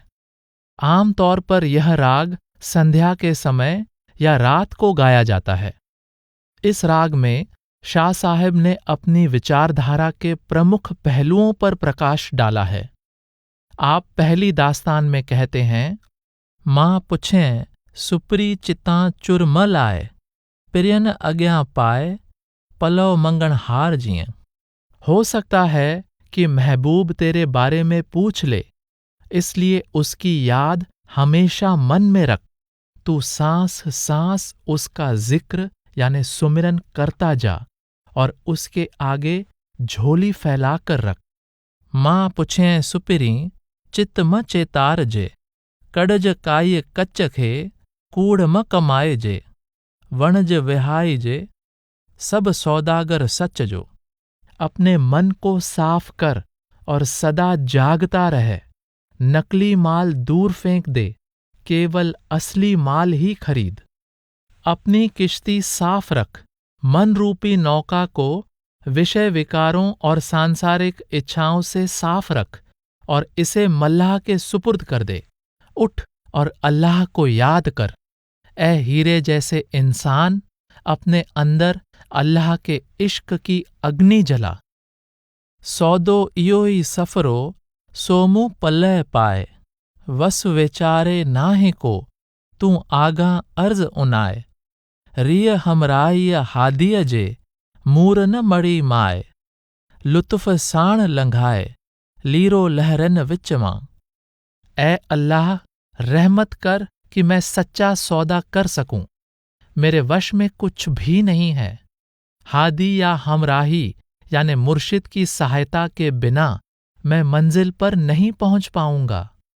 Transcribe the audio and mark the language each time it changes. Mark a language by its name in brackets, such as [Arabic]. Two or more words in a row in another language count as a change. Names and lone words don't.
[Hindi] आमतौर पर यह राग संध्या के समय या रात को गाया जाता है। इस राग में शाह साहब ने अपनी विचारधारा के प्रमुख पहलुओं पर प्रकाश डाला है। आप पहली दास्तान में कहते हैं, [Sindhi] मां पुछें सुपरी चितां चुर म लाए, पिरियन अग्यां पाए, पलव मंगण हार जिए। [Hindi] हो सकता है कि महबूब तेरे बारे में पूछ ले, इसलिए उसकी याद हमेशा मन में रख। तू सांस सांस उसका जिक्र यानी सुमिरन करता जा और उसके आगे झोली फैला कर रख। [Sindhi] मां पुछें सुपिरी चित म चेतार जे, कड़ज काई कच्च खे कूड़ म कमाए जे, वणज विहाई जे, सब सौदागर सच जो। [Hindi] अपने मन को साफ कर और सदा जागता रहे। नकली माल दूर फेंक दे, केवल असली माल ही खरीद। अपनी किश्ती साफ रख, मन रूपी नौका को विषय विकारों और सांसारिक इच्छाओं से साफ रख और इसे मल्लाह के सुपुर्द कर दे। उठ और अल्लाह को याद कर। ए हीरे जैसे इंसान, अपने अंदर अल्लाह के इश्क की अग्नि जला। [Sindhi] सौदो इयो ही सफरो सोमू पल्लह पाए, वस वेचारे नाहे को तू आगा अर्ज उनाए। रिय हमराय हादीअ जे मूर न मड़ी माए, लुत्फ साण लंघाए लीरो लहरन विच मां। [Hindi] ए अल्लाह, रहमत कर कि मैं सच्चा सौदा कर सकूं। मेरे वश में कुछ भी नहीं है। हादी या हमराही यानी मुर्शिद की सहायता के बिना मैं मंजिल पर नहीं पहुंच पाऊंगा।